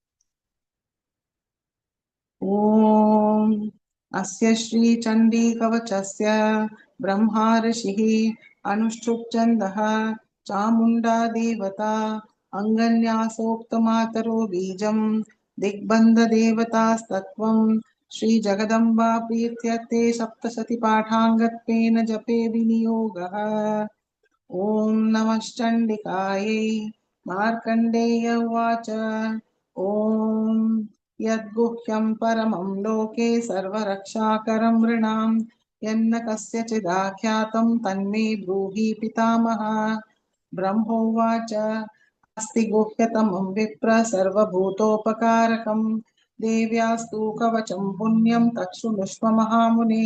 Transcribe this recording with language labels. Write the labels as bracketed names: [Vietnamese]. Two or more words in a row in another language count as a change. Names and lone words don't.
[Sanskrit] ॐ अस्य श्री चण्डी कवचस्य ब्रह्मा ऋषिः अनुष्टुप् छन्दः चामुण्डा देवता अङ्गन्यासोक्तमातरो बीजम् दिग्बन्ध देवतास्तत्त्वम् श्री जगदम्बा प्रीत्यर्थे सप्तशती पाठाङ्गत्वेन जपे विनियोगः. ॐ नमश्चण्डिकायै. मार्कण्डेय उवाच ओम यद्गुह्यं परमं लोके सर्वरक्षाकरं नृणां यन्न कस्यचिदाख्यातं तन्मे ब्रूहि पितामह. ब्रह्मोवाच अस्ति गुह्यतमं विप्र सर्वभूतोपकारकं देव्यास्तु कवचं पुण्यं तच्छृणुष्व महामुने.